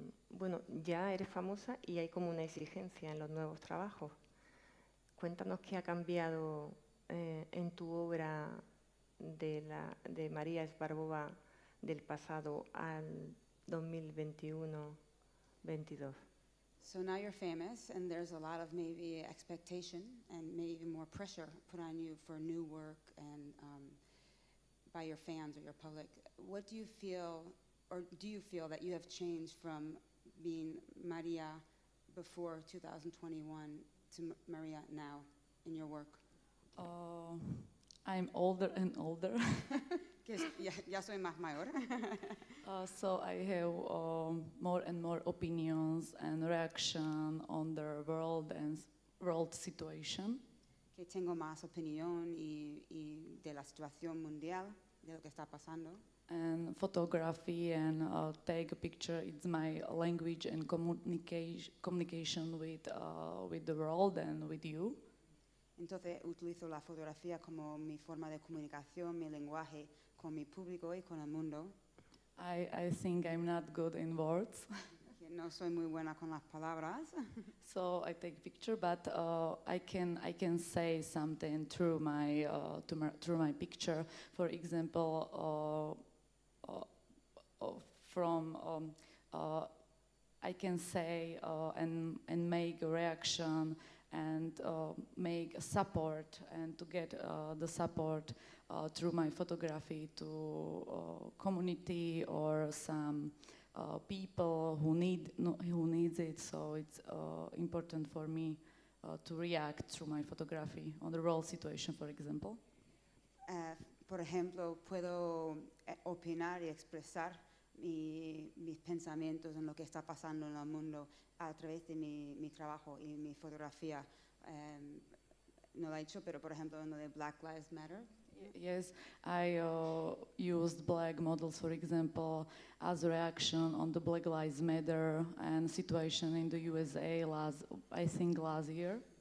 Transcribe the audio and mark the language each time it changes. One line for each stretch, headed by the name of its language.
Spanish: Bueno, ya eres famosa y hay como una exigencia en los nuevos trabajos. Cuéntanos qué ha cambiado en tu obra de María Svarbova del pasado al 2021-22.
English: So now you're famous and there's a lot of maybe expectation and maybe even more pressure put on you for new work and by your fans or your public. What do you feel, or do you feel that you have changed from being María before 2021 to María now in your work? I'm older and older.
Spanish: Ya soy más mayor.
English: So I have more and more opinions and reaction on the world and world situation.
Spanish: Que tengo más opinión y de la situación mundial, de lo que está pasando.
English: And photography and take a picture, it's my language and communication with the world and with you.
Spanish: Entonces utilizo la fotografía como mi forma de comunicación, mi lenguaje con mi público y con el mundo.
English: I think I'm not good in words.
Spanish: No soy muy buena con las palabras.
English: So I take picture, but I can say something through my picture. For example, I can say and make a reaction and make a support and to get the support through my photography to community or some people who needs it. So it's important for me to react through my photography on the world situation, for example.
Spanish: Por ejemplo, puedo opinar y expresar mis pensamientos en lo que está pasando en el mundo a través de mi trabajo y mi fotografía. No lo he hecho, pero por ejemplo en lo de Black Lives Matter.
English: Yes, I used black models, for example, as a reaction on the Black Lives Matter and situation in the USA I think last year.